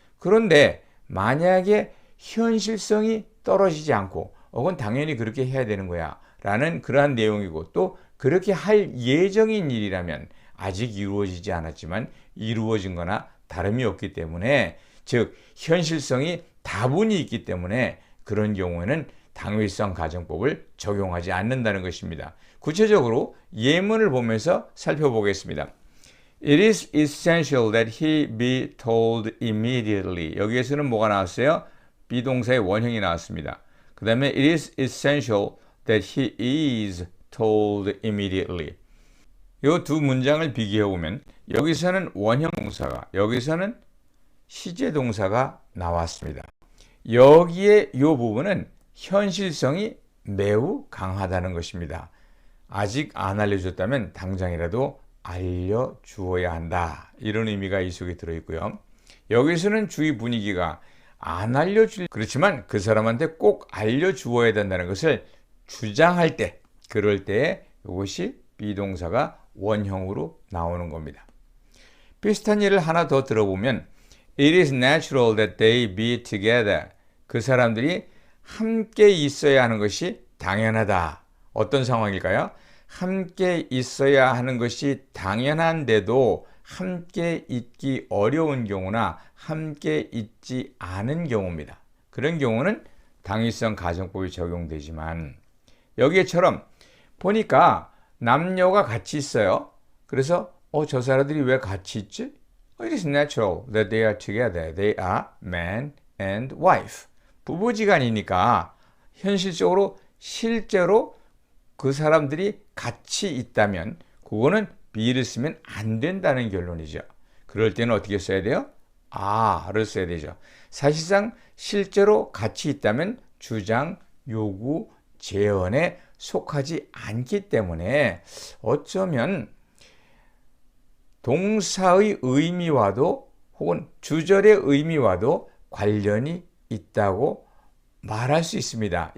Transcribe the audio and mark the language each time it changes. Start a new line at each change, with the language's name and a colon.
Korean: 그런데 만약에 현실성이 떨어지지 않고 그건 당연히 그렇게 해야 되는 거야 라는 그러한 내용이고 또 그렇게 할 예정인 일이라면 아직 이루어지지 않았지만 이루어진 거나 다름이 없기 때문에 즉 현실성이 다분히 있기 때문에 그런 경우에는 당위성 가정법을 적용하지 않는다는 것입니다. 구체적으로 예문을 보면서 살펴보겠습니다.
English: It is essential that he be told immediately.
Korean: 여기에서는 뭐가 나왔어요? 비동사의 원형이 나왔습니다. 그 다음에
English: it is essential that he is told immediately.
Korean: 이 두 문장을 비교해 보면 여기서는 원형 동사가, 여기서는 시제 동사가 나왔습니다. 여기에 이 부분은 현실성이 매우 강하다는 것입니다. 아직 안 알려줬다면 당장이라도 알려주어야 한다. 이런 의미가 이 속에 들어있고요. 여기서는 주위 분위기가 안 알려줄, 그렇지만 그 사람한테 꼭 알려주어야 된다는 것을 주장할 때, 그럴 때 이것이 비동사가 원형으로 나오는 겁니다. 비슷한 예를 하나 더 들어보면
English: It is natural that they be together.
Korean: 그 사람들이 함께 있어야 하는 것이 당연하다. 어떤 상황일까요? 함께 있어야 하는 것이 당연한데도 함께 있기 어려운 경우나 함께 있지 않은 경우입니다. 그런 경우는 당위성 가정법이 적용되지만 여기에처럼 보니까 남녀가 같이 있어요. 그래서 저 사람들이 왜 같이 있지?
English: It is natural that they are together. They are man and wife.
Korean: 부부지간이니까 현실적으로 실제로 그 사람들이 같이 있다면 그거는 be를 쓰면 안 된다는 결론이죠. 그럴 때는 어떻게 써야 돼요? are를 써야 되죠. 사실상 실제로 같이 있다면 주장, 요구, 제언에 속하지 않기 때문에 어쩌면 동사의 의미와도 혹은 주절의 의미와도 관련이 있다고 말할 수 있습니다.